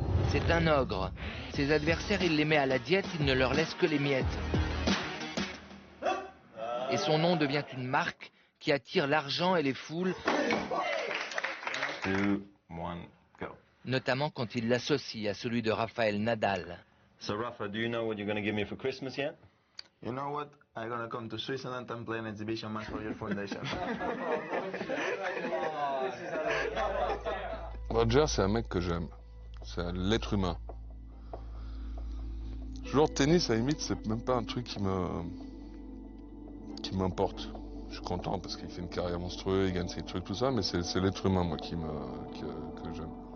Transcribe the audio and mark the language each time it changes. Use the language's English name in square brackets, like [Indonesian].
[French] C'est un ogre. Ses adversaires, il les met à la diète, il ne leur laisse que les miettes. Et son nom devient une marque qui attire l'argent et les foules, [English] 2, 1, go. [French] notamment quand il l'associe à celui de Rafael Nadal. [English] So Rafa, do you know what you're going to give me for Christmas yet? You know what? I'm gonna come to Switzerland and play an exhibition match for your foundation. [French] Roger, c'est un mec que j'aime. C'est l'être humain. Joueur de tennis, à la limite, c'est même pas un truc qui m'importe. Je suis content parce qu'il fait une carrière monstrueuse, il gagne ses trucs, tout ça, mais c'est l'être humain, moi, que j'aime.